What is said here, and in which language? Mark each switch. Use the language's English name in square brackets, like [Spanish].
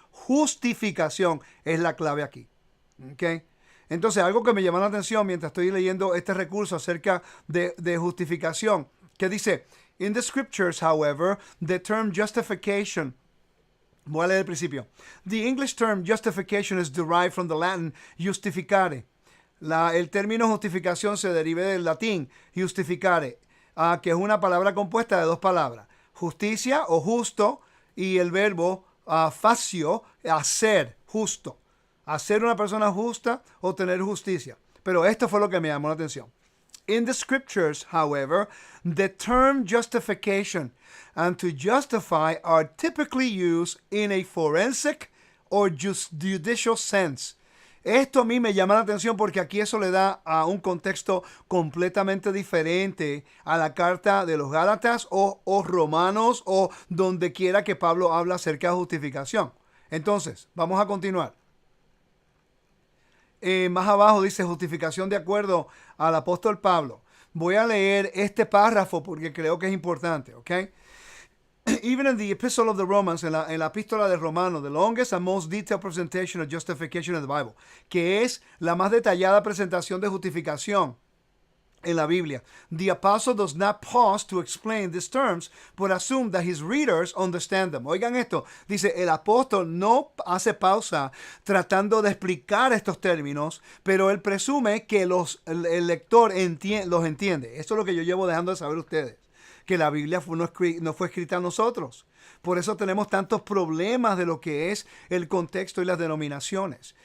[Spanish] Justificación es la clave aquí. ¿Okay? Entonces, algo que me llama la atención mientras estoy leyendo este recurso acerca de justificación, que dice, [English] in the scriptures, however, the term justification, [Spanish] voy a leer el principio. [English] The English term justification is derived from the Latin justificare. [Spanish] El término justificación se deriva del latín justificare, que es una palabra compuesta de 2 palabras. Justicia o justo y el verbo facio, hacer, justo. Hacer una persona justa o tener justicia. Pero esto fue lo que me llamó la atención. [English] In the scriptures, however, the term justification and to justify are typically used in a forensic or judicial sense. [Spanish] Esto a mí me llama la atención porque aquí eso le da a un contexto completamente diferente a la carta de los Gálatas o Romanos o donde quiera que Pablo habla acerca de justificación. Entonces, vamos a continuar. Más abajo dice justificación de acuerdo al apóstol Pablo. Voy a leer este párrafo porque creo que es importante, ¿ok? [English] even in the Epistle of the Romans, [Spanish] en la epístola de Romanos, [English] the longest and most detailed presentation of justification in the Bible, [Spanish] que es la más detallada presentación de justificación en la Biblia. [English] The apostle does not pause to explain these terms, but assume that his readers understand them. [Spanish] Oigan esto, dice, el apóstol no hace pausa tratando de explicar estos términos, pero él presume que el lector los entiende. Esto es lo que yo llevo dejando de saber ustedes, que la Biblia no fue escrita a nosotros. Por eso tenemos tantos problemas de lo que es el contexto y las denominaciones.